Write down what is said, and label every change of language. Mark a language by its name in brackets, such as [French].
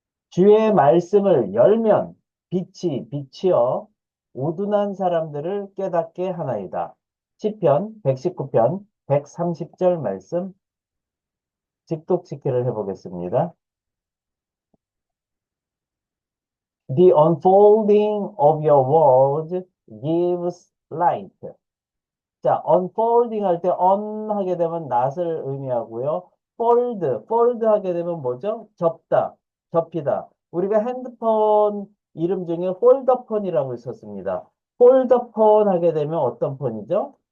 [Korean] 주의 말씀을 열면 빛이 비치어 우둔한 사람들을 깨닫게 하나이다. 시편 119편 130절 말씀 직독짓기를 해보겠습니다. [English] The unfolding of your words gives light. [Korean] 자, unfolding 할 때 on 하게 되면 낫을 의미하고요. fold 하게 되면 뭐죠? 접다, 접히다. 우리가 핸드폰 이름 중에 폴더폰이라고 있었습니다. 폴더폰 하게 되면 어떤 폰이죠?